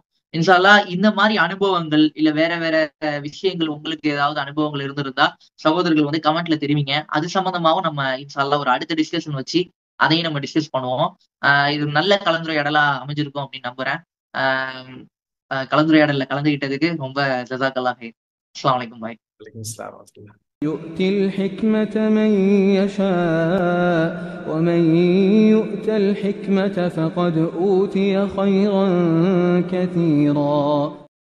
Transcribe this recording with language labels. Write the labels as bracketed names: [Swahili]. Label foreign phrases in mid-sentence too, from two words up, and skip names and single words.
[Arabic] إن شاء الله [Tamil] இந்த மாரி அனுபவங்கள், இல்ல வேற வேற விஷயங்கள் உங்களுக்கு ஏதாவது அனுபவங்கள் இருந்திருந்தா, சகோதரர்கள் வந்து கமெண்ட்ல தெரிவிங்க. அது சம்மந்தமாவும் நம்ம [Arabic] إن شاء الله [Tamil] ஒரு அடுத்த டிஸ்கஷன் வச்சு, அதையும் நம்ம டிஸ்கஸ் பண்ணுவோம். இது நல்ல கலந்துரையாடலா அமைஞ்சிருக்கும் அப்படின்னு நம்புறேன். அ கலந்துரையாடல்ல கலந்துகிட்டதுக்கு ரொம்ப [Arabic] جزاك الله خير. السلام عليكم பாய். وعليكم السلام ورحمة الله. يؤتي الحكمة من يشاء ومن يؤت الحكمة فقد أوتي خيرا كثيرا